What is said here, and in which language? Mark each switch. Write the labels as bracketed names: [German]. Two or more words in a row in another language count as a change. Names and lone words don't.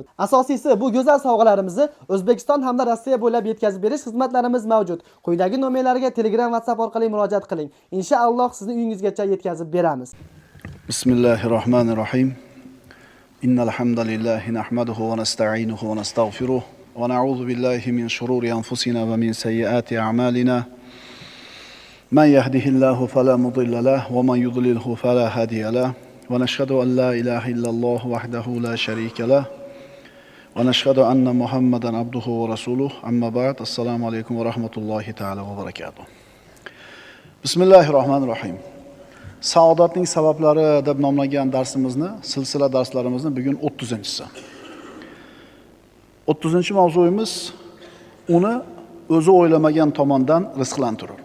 [Uzbek] Asosiysi bu go'zal sovg'alarimizni O'zbekiston hamda Rossiya bo'ylab yetkazib berish xizmatlarimiz mavjud. Quyidagi nomerlarga Telegram, WhatsApp orqali murojaat qiling. Inshaalloh sizni uyingizgacha yetkazib beramiz. [Arabic] Bismillahirrohmanirrohim. إن الحمد لله نحمده ونستعينه ونستغفره ونعوذ بالله من شرور أنفسنا ومن سيئات أعمالنا. من يهده الله فلا مضل له ومن يضلله فلا هادي له. ونشهد أن لا إله إلا الله وحده لا شريك له. ونشهد أن محمدا عبده ورسوله. أما بعد. السلام عليكم ورحمة الله تعالى وبركاته بسم الله الرحمن الرحيم. [Uzbek] Saodatning sabablari deb nomlangan darsimizni, silsila darslarimizni bugun 30-si. 30-mavzuyimiz uni o'zi o'ylamagan tomondan rizqlantirur.